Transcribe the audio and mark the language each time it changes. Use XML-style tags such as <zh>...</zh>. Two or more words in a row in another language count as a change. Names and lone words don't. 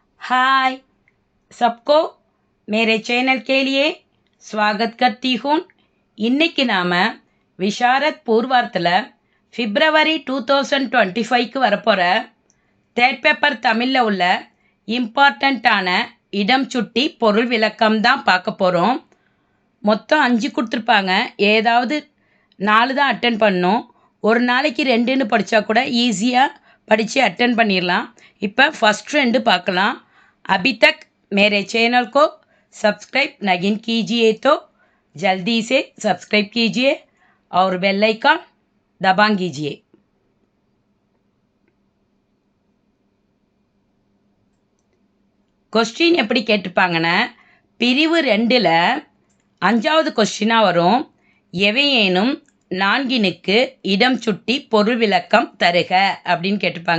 <hi>हाय सबको मेरे चैनल के लिए स्वागत करती हूँ.</hi> <ta>இன்னைக்கு நாம விஷாரத் பூர்வார்த்தில் பிப்ரவரி 2025க்கு வரப்போகிற</ta> <en>third paper</en> <ta>தமிழில் உள்ள இம்பார்ட்டண்ட்டான இடம் சுட்டி பொருள் விளக்கம் தான் பார்க்க போகிறோம். மொத்தம் 5 கொடுத்துருப்பாங்க. ஏதாவது 4 தான் அட்டன் பண்ணணும். ஒரு நாளைக்கு 2ன்னு படித்தா கூட ஈஸியாக படித்து அட்டன் பண்ணிடலாம். இப்போ ஃபஸ்ட் 2 பார்க்கலாம்.</ta> <hi>अभी तक मेरे चैनल को सब्सक्राइब नहीं कीजिए तो जल्दी से सब्सक्राइब कीजिए और</hi> <en>bell icon</en> <hi>दबा कीजिए.</hi> <ta>கொஸ்டின் எப்படி கேட்டிருப்பாங்கன்னா, பிரிவு 2ல் 5வது கொஸ்டினாக வரும். எவையேனும் 4னுக்கு இடம் சுட்டி பொருள் விளக்கம் தருக அப்படின்னு கேட்டிருப்பாங்க.</ta>